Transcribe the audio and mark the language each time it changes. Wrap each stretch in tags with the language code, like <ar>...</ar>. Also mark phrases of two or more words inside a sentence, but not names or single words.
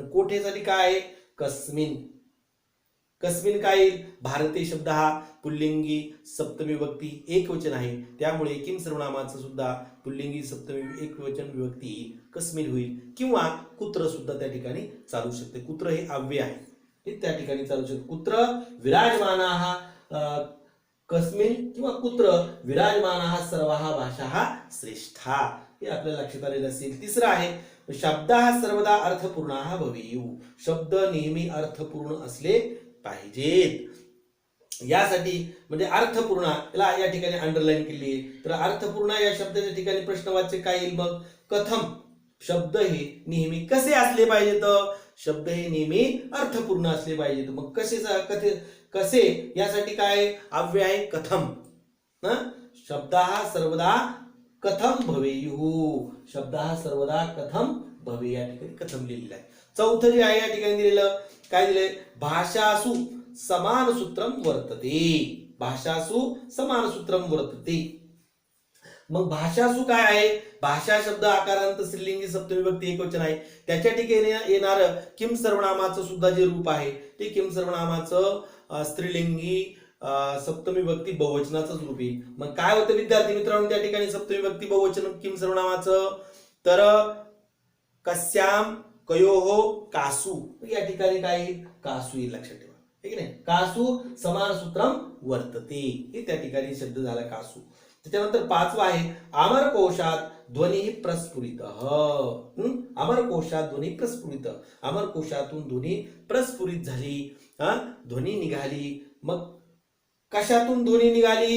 <mr>कोठेसाठी काय आहे कस्मिन. कस्मिन काय येईल भारतीय शब्द हा पुल्लिंगी सप्तमी विभक्ती एकवचन आहे. त्यामुळे किम सर्वनामाचं सुद्धा पुल्लिंगी सप्तमी एकवचन विभक्ती कस्मिन होईल. किंवा कुत्र सुद्धा त्या ठिकाणी चालू शकते. कुत्र हे अव्यय आहे हे त्या ठिकाणी चालू शकते.</mr> <sa>कुत्र विराजमानाः कस्मिन किंवा कुत्र विराजमानाः सर्वाः भाषाः श्रेष्ठा</sa> <mr>हे आपल्याला लक्षात आलेलं असेल. तिसरं आहे</mr> <sa>शब्दाः सर्वदा अर्थपूर्णाः भवेयुः.</sa> <mr>शब्द नेहमी अर्थपूर्ण असले पाहिजेत. यासाठी म्हणजे अर्थपूर्ण याला या ठिकाणी अंडरलाईन केली आहे. तर अर्थपूर्ण या शब्दाच्या ठिकाणी प्रश्नवाच्य काय येईल मग कथम. शब्द हे नेहमी कसे असले पाहिजेत. शब्द हे नेहमी अर्थपूर्ण असले पाहिजेत. मग कसे यासाठी काय अव्यय आहे कथम.</mr> <sa>शब्दाः सर्वदा कथम भवेयुः. शब्दाः सर्वदा कथम भवे</sa> <mr>या ठिकाणी कथम लिहिलेलं आहे. चौथं जे आहे या ठिकाणी दिलेलं काय दिलंय</mr> <sa>भाषासु समान सूत्रम वर्तते. भाषासु समान सूत्रम वर्तते.</sa> <mr>मग भाषासु काय आहे भाषा शब्द आकारांत स्त्रीलिंगी सप्तमी विभक्ती एकवचन आहे. त्याच्या ठिकाणी येणारं किम सर्वनामाचं सुद्धा जे रूप आहे ते किम सर्वनामाचं स्त्रीलिंगी सप्तमी विभक्ती बहुवचनाचंच रूप आहे. मग काय होतं विद्यार्थी मित्रांनो त्या ठिकाणी सप्तमी विभक्ती बहुवचन किम सर्वनामाचं तर</mr> <sa>कस्याम कयोहो कासू</sa> <mr>या ठिकाणी काय कासू येईल लक्षात ठेवा. ठीक आहे</mr> <sa>कासू समान सूत्रम वर्तते</sa> <mr>हे त्या ठिकाणी शब्द झाला कासू. त्याच्यानंतर 5वा आहे अमरकोशात ध्वनी प्रस्फुरित. अमरकोशात ध्वनी प्रस्फुरित. अमरकोशातून ध्वनी प्रस्फुरित झाली. ध्वनी निघाली. मग कशातून ध्वनी निघाली.</mr>